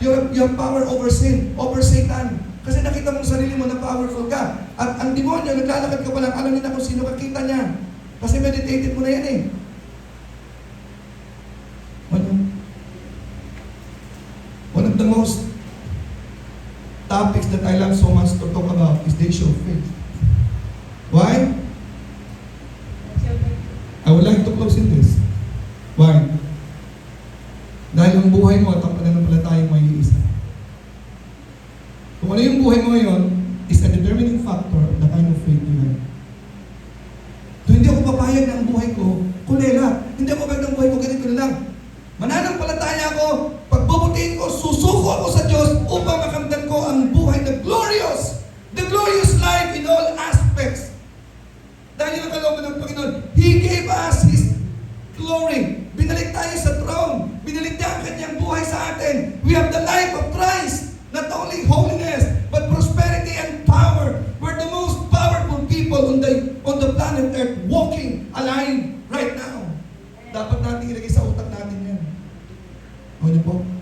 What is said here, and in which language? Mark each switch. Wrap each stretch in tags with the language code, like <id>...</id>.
<en>You have power over sin, over Satan.</en> <tl>Kasi nakita mong sarili mo na powerful ka. At ang demonyo, naglalakad ka pa lang, alam niya na kung sino kakita niya. Kasi meditated mo na yan eh.</tl> <en>One of the most topics that I love so much to talk about is the issue of faith. Why? I would like to close in this. Why?</en> <tl>Dahil ang buhay mo at ang pananampalataya mo ay iisa. Kung ano yung buhay mo ngayon</tl> <en>is a determining factor of the kind of faith you have.</en> <tl>So, hindi ako papayag na ang buhay ko kulela. Hindi ako papayag na ang buhay ko ganito na lang. Mananampalataya ako, pagbubutihin ko, susuko ako sa Diyos upang makamdan ko ang buhay,</tl> <en>the glorious life in all aspects.</en> <tl>Dahil yung kalooban ng Panginoon,</tl> <en>He gave us His glory.</en> <tl>Binalik tayo sa throne. Binalik niya ang kanyang buhay sa atin.</tl> <en>We have the life of Christ. Not only holiness, but prosperity and power. We're the most powerful people on the planet Earth walking alive right now.</en> <tl>Dapat natin ilagay sa utak natin yan. O niyo po?</tl>